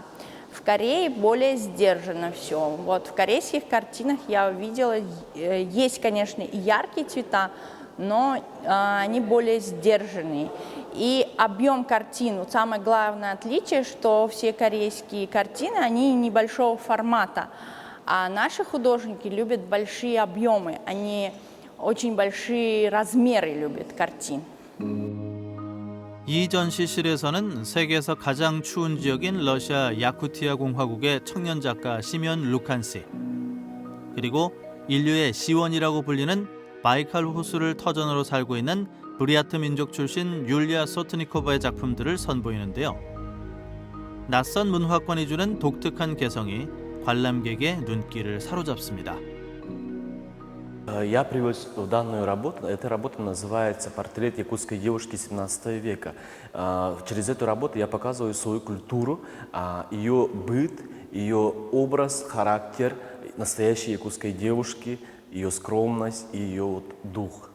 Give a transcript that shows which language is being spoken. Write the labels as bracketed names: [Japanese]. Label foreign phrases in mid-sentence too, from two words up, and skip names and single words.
[Russian] В Корее более сдержанно все. Вот в корейских картинах я увидела, есть, конечно, и яркие цвета, но они более сдержанные. И объем картин, вот самое главное отличие, что все корейские картины, они небольшого формата, а наши художники любят большие объемы, они очень большие размеры любят картин. [Korean] 이 전시실에서는 세계에서 가장 추운 지역인 러시아 야쿠티아 공화국의 청년 작가 시면 루칸시, 그리고 인류의 시원이라고 불리는 바이칼 호수를 터전으로 살고 있는 브리아트 민족 출신 율리아 소트니코바의 작품들을 선보이는데요. 낯선 문화권이 주는 독특한 개성이 관람객의 눈길을 사로잡습니다. [Russian] Я привез данную работу. Эта работа называется «Портрет якутской девушки XVII века». Через эту работу я показываю свою культуру, ее быт, ее образ, характер настоящей якутской девушки, ее скромность и ее дух.